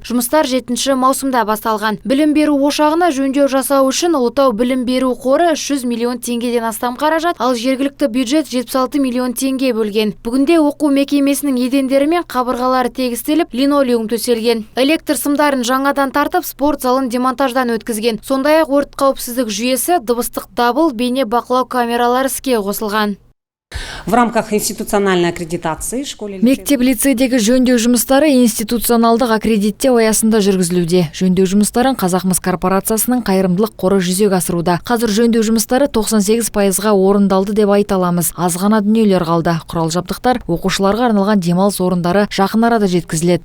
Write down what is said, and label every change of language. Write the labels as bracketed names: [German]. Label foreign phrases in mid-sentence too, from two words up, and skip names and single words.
[Kazakh] Жұмыстар 7 маусымда басталған. Білім беру ошағына жөндеу жасау үшін Ұлытау білім беру қоры 300 миллион теңгеден астам қаражат, ал жергілікті бюджет 76 миллион теңге бөлген. Бүгінде оқу мекемесінің едендері мен қабырғалары тегістеліп, линолеум төселген. Электр сымдарын жаңадан тартып, спорт залын демонтаждан өткізген. Сондай-ақ өрт қауіпсіздік жүйесі, дыбыстық дабыл, бейне бақылау камералары іске қосылған. [Russian] В рамках институциональной аккредитации [Kazakh] мектеп-лицейдегі жөндеу жұмыстары институционалдық аккредиттеу аясында жүргізілуде. Жөндеу жұмыстарын Қазақмыс корпорациясының қайырымдылық қоры жүзеге асыруда. Қазір жөндеу жұмыстары 98%-ға орындалды деп айта аламыз. Аз ғана дүниелер қалды. Құрал жабдықтар, оқушыларға арналған демалыс орындары жақын арада жеткізіледі.